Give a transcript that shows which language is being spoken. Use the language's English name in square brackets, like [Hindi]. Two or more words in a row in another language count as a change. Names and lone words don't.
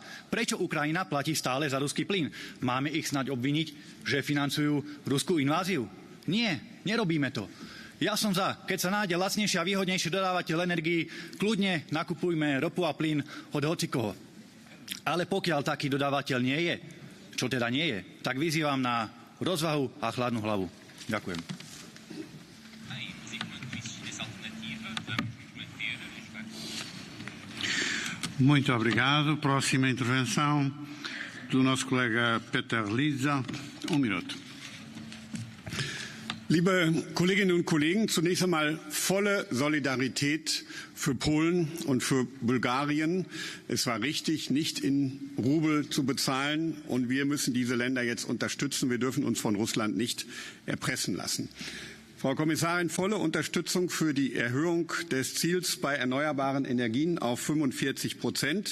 [Slovak] Prečo Ukrajina platí stále za ruský plyn? Máme ich snáď obviniť, že financujú ruskú inváziu? Nie, nerobíme to. Ja som za, keď sa nájde lacnejší a výhodnejší dodávateľ energií, kľudne nakupujme ropu a plyn od hocikoho. Ale pokiaľ taký dodávateľ nie je, čo teda nie je, tak vyzývam na rozvahu a chladnú hlavu. Ďakujem. [Portuguese] Muito obrigado. Próxima intervenção do nosso colega Peter Liza. Minuto. [German] Liebe Kolleginnen und Kollegen, zunächst einmal volle Solidarität für Polen und für Bulgarien. Es war richtig, nicht in Rubel zu bezahlen, und wir müssen diese Länder jetzt unterstützen. Wir dürfen uns von Russland nicht erpressen lassen. Frau Kommissarin, volle Unterstützung für die Erhöhung des Ziels bei erneuerbaren Energien auf 45%.